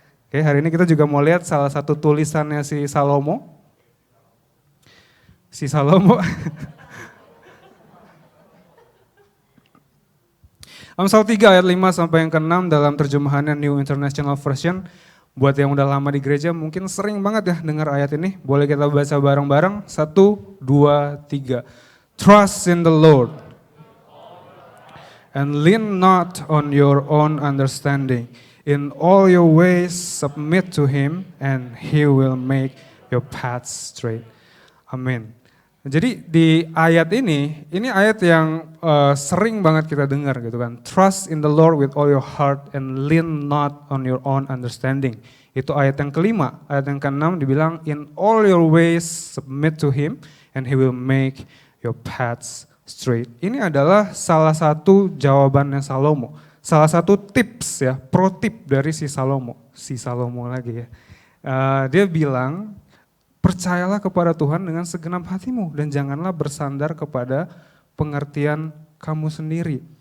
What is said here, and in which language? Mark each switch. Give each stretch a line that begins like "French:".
Indonesian: Oke, hari ini kita juga mau lihat salah satu tulisannya si Salomo. Si Salomo. Amsal 3 ayat 5 sampai yang ke-6 dalam terjemahannya New International Version. Buat yang udah lama di gereja mungkin sering banget ya dengar ayat ini. Boleh kita baca bareng-bareng. 1, 2, 3.
English: Trust in the Lord and lean not on your own understanding. In all your ways submit to Him and He will make your paths straight.
Indonesian: Amin. Jadi di ayat ini ayat yang sering banget kita dengar gitu kan.
English: Trust in the Lord with all your heart and lean not on your own understanding.
Indonesian: Itu ayat yang kelima. Ayat yang keenam dibilang
English: in all your ways submit to Him and He will make your paths straight.
Indonesian: Ini adalah salah satu jawabannya Salomo. Salah satu tips ya, pro tip dari si Salomo lagi ya. Dia bilang, percayalah kepada Tuhan dengan segenap hatimu dan janganlah bersandar kepada pengertian kamu sendiri.